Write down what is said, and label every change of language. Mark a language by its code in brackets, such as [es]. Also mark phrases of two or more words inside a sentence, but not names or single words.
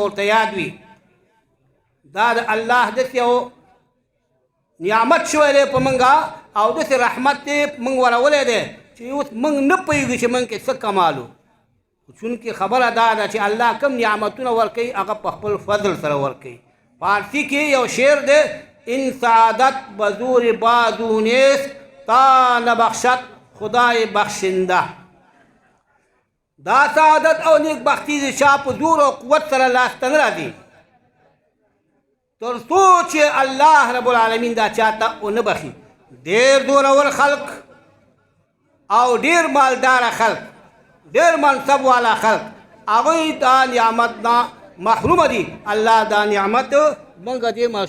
[ps] ورته یاد وي دا د الله داسې یو نعمت شوی دی په موږ او داسې رحمت دی موږ ورولی دی چې اوس موږ نه پوهېږو چې موږ کې څه کمالو چونکې خبره دا ده چې الله کم نعمتونه ورکوي هغه په خپل فضل سره ورکوي فارسي کې یو شعر دی [fa] ان سعادت بزور بازو نیست تا نبخشد خدای بخشنده [ps] دا سعادت او نیک بختی د چا په زور او قوت سره لاسته نه راځي تر څو چې الله [ar] رب العالمین [ps] دا چاته ونه بخي ډېر زورور خلق او ډېر مالداره خلق ډېر منصب والا خلق هغوی دا نعمت نه محرومه دي الله دا نعمت موږ دې